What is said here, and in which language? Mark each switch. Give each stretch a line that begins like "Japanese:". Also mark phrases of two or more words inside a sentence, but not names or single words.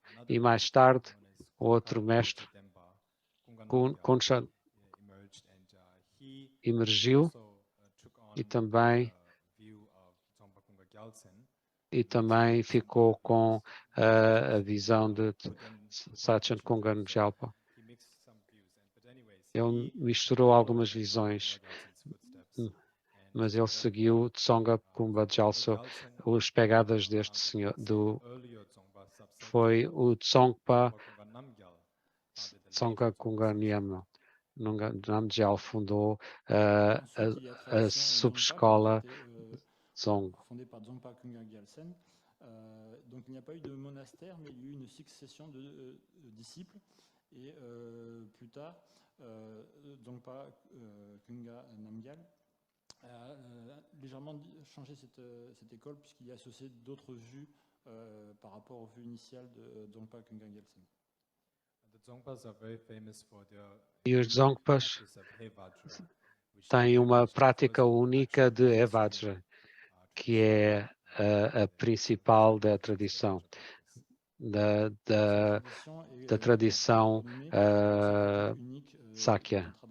Portuguese: E mais tarde, outro mestre, Kunshan, emergiu e também ficou com a visão de Sachan Kungan Jalpa. Ele misturou algumas visões, mas ele seguiu Tsonga Kumba Jalso, as pegadas deste senhor. Foi o Tsongpa Tsonga Kunga Nyama. Namgyal fundou a subescola Dzong.
French: Fondée par Dzongpa Kunga Gyaltsen. Donc il n'y a pas eu de monastère, mais il y a eu une succession de disciples. Et plus tard, Dzongpa Kunga Namgyal a légèrement changé cette école puisqu'il y a associé d'autres vues par rapport aux vues initiales de Dzongpa Kunga Gyaltsen.
Portuguese: E os Dzongpas têm uma prática única de Evajra, que é a principal da tradição, da tradição Sakya.